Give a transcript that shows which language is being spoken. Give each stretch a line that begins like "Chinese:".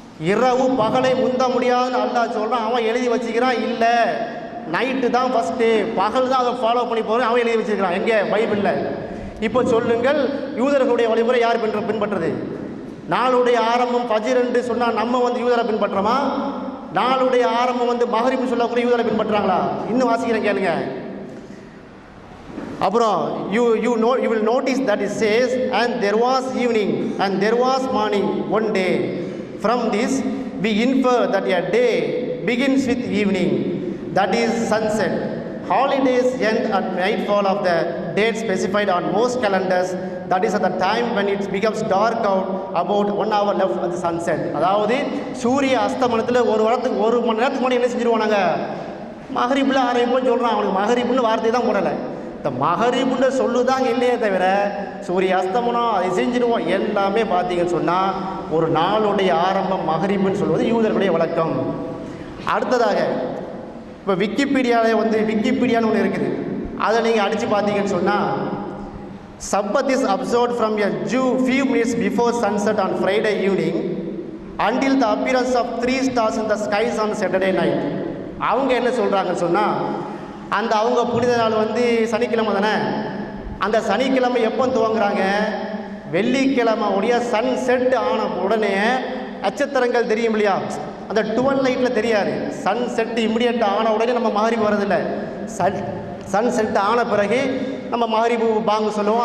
Tamil: இரவு பகலை முந்த முடியாதுன்னு அல்லாஹ் சொல்கிறான். அவன் எழுதி வச்சுக்கிறான், இல்லை நைட்டு தான் ஃபஸ்ட்டு, பகல் தான் அதை ஃபாலோ பண்ணி போகிறேன் அவன் எழுதி வச்சுருக்கிறான். எங்கே? பைபிளில். இப்போ சொல்லுங்கள், யூதர்களுடைய வழிமுறை யார் பின்பற்றுறது? நாளுடைய ஆரம்பம் ஃபஜ்ர் என்று சொன்னால் நம்ம வந்து யூதரை பின்பற்றுறோமா? நாளுடைய ஆரம்பம் வந்து மகரிப் சொல்லக்கூடிய யூதரை பின்பற்றுறாங்களா? இன்னும் வாசிக்கிறேன் கேளுங்க. அப்புறம்
English: you will notice that it says and there was evening and there was morning one day. From this we infer that a day begins with evening, that is sunset. Holidays end at nightfall of the date specified on most calendars, that is at the time when it becomes dark out, about 1 hour left at the sunset.
Tamil: அதாவது சூரிய அஸ்தமனத்தில் ஒரு மணி நேரத்துக்கு முன்னாடி என்ன செஞ்சுருவோம், நாங்கள் மகரிப்பில் ஆரம்பிப்போம்னு சொல்கிறோம். அவனுக்கு மகரிப்புன்னு வார்த்தை தான் போடலை. இந்த மகரிப்புன்னு சொல்லுதாங்க இல்லையே தவிர சூரிய அஸ்தமனம் அதை செஞ்சிடுவோம் எல்லாமே பார்த்தீங்கன்னு சொன்னால் ஒரு நாளுடைய ஆரம்பம் மகரிப்புன்னு சொல்வது யூதர்களுடைய வழக்கம். அடுத்ததாக இப்போ விக்கிபீடியாவில் வந்து விக்கிபீடியான்னு ஒன்று இருக்குது, அதை நீங்கள் அடித்து பார்த்தீங்கன்னு சொன்னால்
English: Sabbath is observed from a Jew few minutes before sunset on Friday evening until the appearance of 3 stars in the skies on Saturday night.
Tamil: அவங்க என்ன சொல்கிறாங்கன்னு சொன்னால், அந்த அவங்க புனித நாள் வந்து சனிக்கிழமை தானே, அந்த சனிக்கிழமை எப்போ துவங்குறாங்க, வெள்ளிக்கிழமை உடைய சன் செட் ஆன உடனே நட்சத்திரங்கள் தெரியும் இல்லையா, அந்த 12 லைட்டில் தெரியாது. சன் செட் இம்மிடியட் ஆன உடனே நம்ம மகரிப் வரதில்லை. சன் செட் ஆன பிறகு நம்ம மகரிபு பாங்கு சொல்லுவோம்.